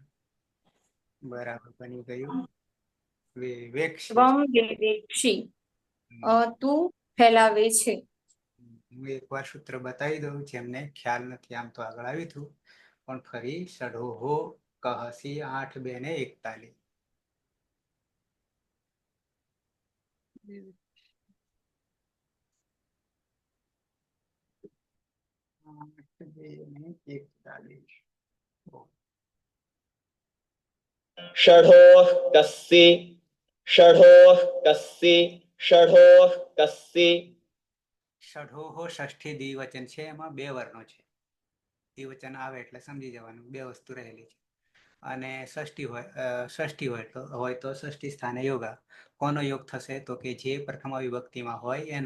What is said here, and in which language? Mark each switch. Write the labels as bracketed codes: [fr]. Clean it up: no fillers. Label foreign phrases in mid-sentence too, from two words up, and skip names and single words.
[gu] બરાબર બની ગયું વેવેક્ષી. તું ફેલાવે છે. હું એકવાર સૂત્ર બતાવી દઉં જેમને ખ્યાલ નથી. આમ તો આગળ આવ્યું હતું પણ ફરી [sa] षडोः कस्सि [gu] 8 2 ને 41. [sa] षडोः कस्सि षडोः कस्सि षडोः कस्सि. [gu] ષડોહો ષષ્ઠી દ્વિવચન છે. એમાં 2 વર્ણો છે. દ્વિવચન આવે એટલે સમજી જવાનું 2 વસ્તુ રહેલી છે. અને ષષ્ઠી હોય તો [sa] षष्ठी स्थाने योगा. [gu] કોનો યોગ થશે તો કે જે પ્રથમ વિભક્તિમાં હોય એનો.